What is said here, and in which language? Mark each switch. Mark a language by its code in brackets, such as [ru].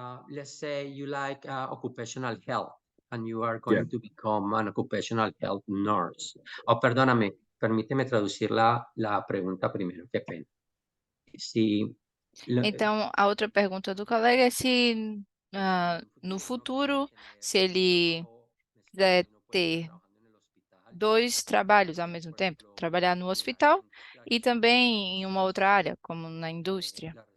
[en] Let's say you like occupational health and you are going to become an occupational health nurse. [es] Oh, perdóname, permíteme traducir la pregunta primero, qué pena. [pt] Então, a outra pergunta do colega é se no futuro, se ele quiser ter 2 trabalhos ao mesmo tempo, trabalhar no hospital e também em uma outra área, como na indústria.